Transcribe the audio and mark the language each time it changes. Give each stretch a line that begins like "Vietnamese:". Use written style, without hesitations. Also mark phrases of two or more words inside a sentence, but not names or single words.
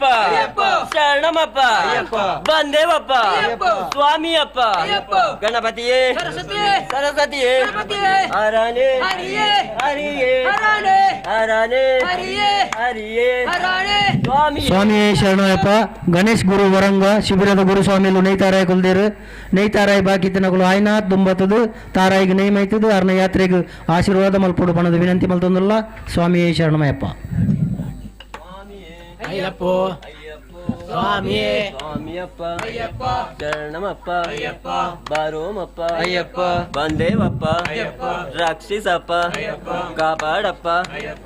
Kannada: ಅಯ್ಯಪ್ಪ ಶರಣಮಪ್ಪ ಅಯ್ಯಪ್ಪ ಬಂದೇವಪ್ಪ ಅಯ್ಯಪ್ಪ ಸ್ವಾಮಿಯಪ್ಪ ಅಯ್ಯಪ್ಪ ಗಣಪತಿಯೇ ಸರಸ್ವತಿ ಸರಸ್ವತಿಯೇ ಗಣಪತಿಯೇ ಹರನೇ ಹರಿಯೇ ಹರಿಯೇ ಹರಾಣೆ ಹರನೇ ಹರಿಯೇ ಹರಿಯೇ ಹರಾಣೆ ಸ್ವಾಮಿ
Tulu: ಸ್ವಾಮಿಯೇ ಶರಣಯ್ಯಪ್ಪ ಗಣೇಶ್ ಗುರು ವರಂಗ ಶಿಬಿರದ ಗುರುಸ್ವಾಮಿಲು ನೈತಾರಾಯ ಕುಲ್ದೇರು ನೈತಾರಾಯ ಬಾಕಿ ತಿನ್ನಗಳು ಆಯ್ನಾಥ್ ದುಂಬತ್ತದು ತಾರಾಯಿಗೆ ನೇಮೈತದು ಅರ್ನ ಯಾತ್ರೆಗೆ ಆಶೀರ್ವಾದ ಮಲ್ಪಡು ಪಣದ ವಿನಂತಿ ಮಲ್ತೊಂದಲ್ಲ ಸ್ವಾಮಿಯೇ ಶರಣಮಯ್ಯಪ್ಪ
Kannada: ಅಯ್ಯಪ್ಪ ಸ್ವಾಮಿ ಸ್ವಾಮಿಯಪ್ಪ ಅಯ್ಯಪ್ಪ ಶರಣಮಪ್ಪ ಅಯ್ಯಪ್ಪ ಬರೋಮಪ್ಪ ಅಯ್ಯಪ್ಪ ಬಂದೇವಪ್ಪ ಅಯ್ಯಪ್ಪ ರಕ್ಷಿಸಪ್ಪ ಅಯ್ಯಪ್ಪ ಕಾಪಾಡಪ್ಪ ಅಯ್ಯಪ್ಪ